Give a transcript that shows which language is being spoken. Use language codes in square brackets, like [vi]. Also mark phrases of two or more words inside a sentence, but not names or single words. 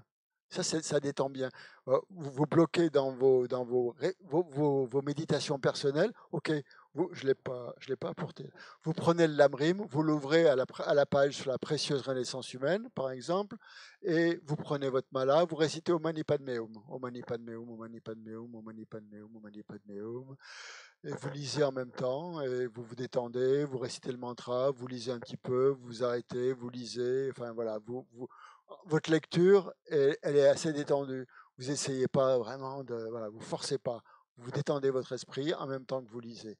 [fr] Ça détend bien. Vous bloquez dans vos méditations personnelles. Ok, je ne l'ai pas apporté. Vous prenez le lamrim, vous l'ouvrez à la page sur la précieuse renaissance humaine, par exemple, et vous prenez votre mala, vous récitez [sa] Om Mani Padme Hum, Om Mani Padme Hum, Om Mani Padme Hum, Om Mani Padme Hum, Om Mani Padme Hum. [fr] Et vous lisez en même temps, et vous vous détendez, vous récitez le mantra, vous lisez un petit peu, vous arrêtez, vous lisez, enfin voilà, votre lecture, elle est assez détendue. Vous essayez pas vraiment voilà, vous forcez pas, vous détendez votre esprit en même temps que vous lisez.